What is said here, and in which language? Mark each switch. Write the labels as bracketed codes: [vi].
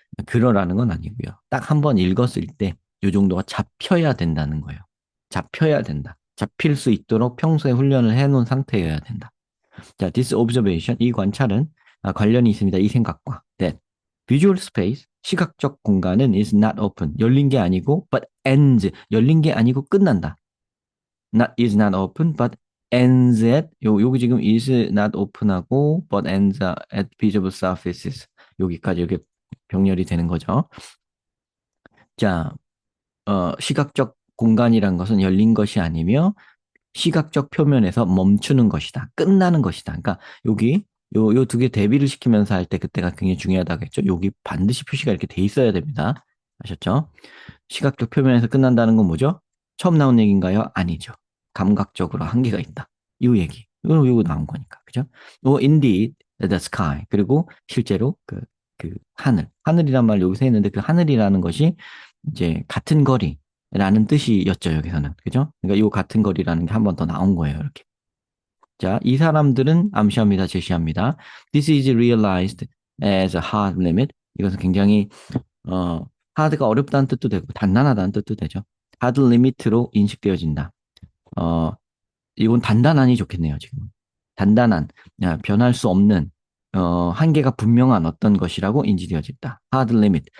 [ko] 그러라는 건 아니고요. 딱 한 번 읽었을 때 이 정도가 잡혀야 된다는 거예요. 잡혀야 된다. 잡힐 수 있도록 평소에 훈련을 해놓은 상태여야 된다. 자, [en] this observation, [ko] 이 관찰은 관련이 있습니다. 이 생각과. [en] That visual space, [ko] 시각적 공간은 [en] is not open, [ko] 열린 게 아니고, [en] but ends, [ko] 열린 게 아니고 끝난다. [en] is not open, but ends at, [ko] 여기 지금 [en] is not open하고, but ends at visible surfaces. [ko] 여기까지 이렇게 병렬이 되는 거죠. 자, 시각적 공간이란 것은 열린 것이 아니며, 시각적 표면에서 멈추는 것이다. 끝나는 것이다. 그러니까 여기 요 두 개 대비를 시키면서 할 때 그때가 굉장히 중요하다고 했죠. 여기 반드시 표시가 이렇게 돼 있어야 됩니다. 아셨죠? 시각적 표면에서 끝난다는 건 뭐죠? 처음 나온 얘기인가요? 아니죠. 감각적으로 한계가 있다. 이 얘기. 이거 나온 거니까. 그죠? [en] indeed, the sky. [ko] 그리고 실제로 그 하늘이란 말 여기서 했는데 그 하늘이라는 것이 이제 같은 거리라는 뜻이었죠. 여기서는. 그죠? 그러니까 이 같은 거리라는 게 한 번 더 나온 거예요. 이렇게. 자, 이 사람들은 암시합니다. 제시합니다. [en] This is realized as a hard limit. [ko] 이것은 굉장히 어, 하드가 어렵다는 뜻도 되고 단단하다는 뜻도 되죠. 하드 리미트로 인식되어진다. 어, 이건 단단하니 좋겠네요, 지금. 단단한, 변할 수 없는, 한계가 분명한 어떤 것이라고 인지되어진다. 하드 리미트.